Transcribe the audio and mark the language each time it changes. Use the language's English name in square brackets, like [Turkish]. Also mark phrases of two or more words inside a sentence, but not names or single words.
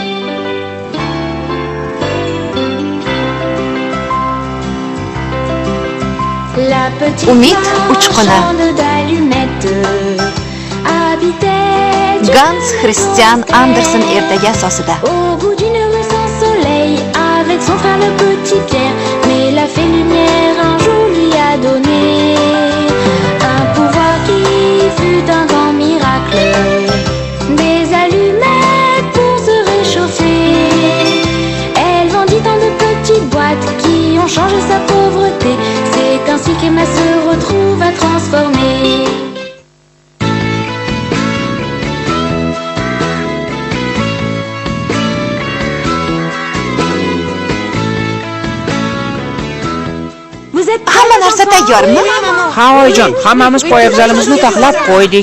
[Uzbek] Umid uchquni. Gans Christian Andersen ertagi asosida. [French] Avec son frère le petit Pierre, mais la fée lumière un jour lui a donné un pouvoir qui fut un grand miracle, des allumettes pour se réchauffer. Elle vendit tant de petites boîtes qui ont changé sa pauvreté. C'est ainsi qu'Emma se retrouva transformée. [Uzbek] Hamma narsa tayyormi? Ha oyijon, hammamiz poyabzalimizni taxlab qo'ydik.